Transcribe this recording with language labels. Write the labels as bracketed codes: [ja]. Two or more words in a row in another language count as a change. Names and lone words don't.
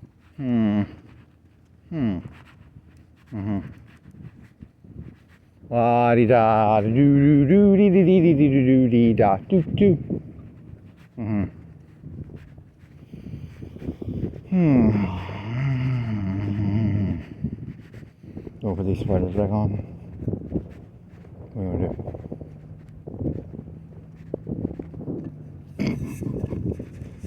[en] Hmm. Hmm. Mm-hmm. La di da do do do dee dee dee dee dee dee dee da do do. Mm-hmm. Go put these sweaters back on. What are we gonna do?